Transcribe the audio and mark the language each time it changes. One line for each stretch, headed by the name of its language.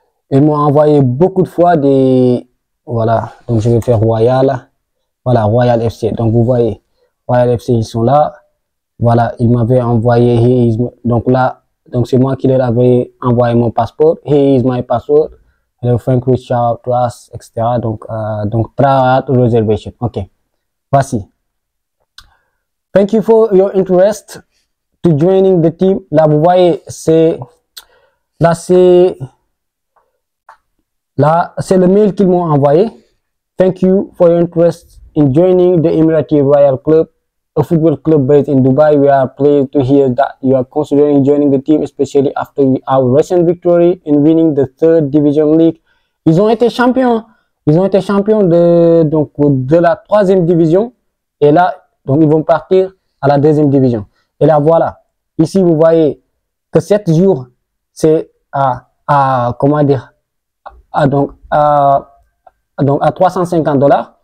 French: Ils m'ont envoyé beaucoup de fois des... Voilà, donc je vais faire Royal. Voilà, Royal FC. Donc vous voyez, Royal FC, ils sont là. Voilà, ils m'avaient envoyé... Donc là, donc c'est moi qui leur avais envoyé mon passeport.
English: Here is my passport. Hello, Frank, reach out to us, etc. Donc try out reservation. OK. Voici. Thank you for your interest to joining the team.
French: Là, vous voyez, c'est le mail qu'ils m'ont envoyé.
English: Thank you for your interest in joining the Emirati Royal Club, a football club based in Dubai. We are pleased to hear that you are considering joining the team, especially after our recent victory in winning the 3rd Division League.
French: Ils ont été champions. Ils ont été champions de la 3e division. Et là, donc ils vont partir à la 2e division. Et là, voilà. Ici, vous voyez que 7 jours, c'est comment dire, donc à $350.